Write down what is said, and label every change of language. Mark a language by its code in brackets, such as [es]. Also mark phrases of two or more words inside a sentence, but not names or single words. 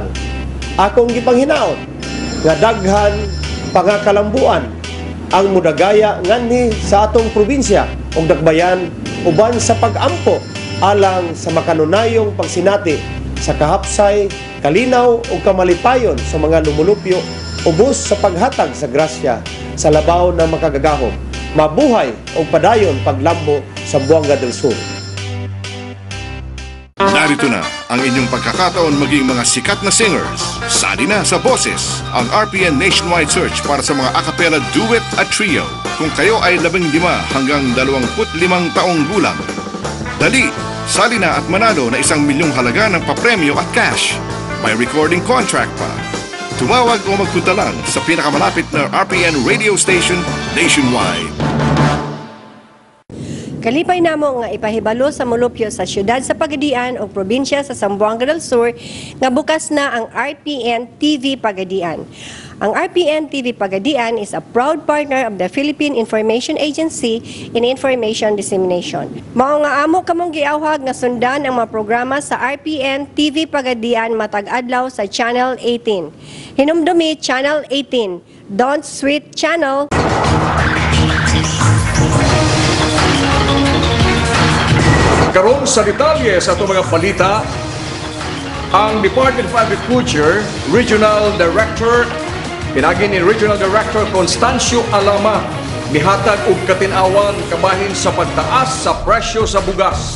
[ceb] Akong gipanghinaot nga daghan pangakalambuan ang mudagaya nganhi sa atong probinsya ug Dakbayan uban sa pag-ampo alang sa makanunayong pagsinati sa kahapsay, kalinaw ug kamalipayon sa mga lumulupyo ubos sa paghatag sa grasya sa labaw na makagagahom. Mabuhay ug padayon paglambo sa Buanga del Sur. [tl] Narito na ang inyong pagkakataon maging mga sikat na singers. Sali na sa Boses, ang RPN [en] nationwide search [tl] para sa mga [en] a cappella duet [tl] at trio. Kung kayo ay 15 hanggang 25 taong gulang. Dali, sali na at manalo na 1 milyong halaga ng papremyo at cash. May [en] recording contract [tl] pa. Tumawag o magpunta lang sa pinakamalapit na RPN [en] radio station nationwide. [ceb] Kalipay namo nga ipahibalo sa molupyo sa siyudad sa Pagadian o probinsya sa Zamboanga del Sur nga bukas na ang RPN TV Pagadian. [en] Ang RPN TV Pagadian is a proud partner of the Philippine Information Agency in Information Dissemination. [ceb] Mao nga amo kamong giawhag nga sundan ang mga programa sa RPN TV Pagadian matag adlaw sa Channel 18. [en] Hinumdumi Channel 18, Don't Sweet Channel. [ceb] Karon sa detalye sa itong mga balita, ang Department of Agriculture [en] Regional Director, [ceb] pinagi ni Regional Director Constancio Alama, mihatag og katinawan kabahin sa pagtaas sa presyo sa bugas.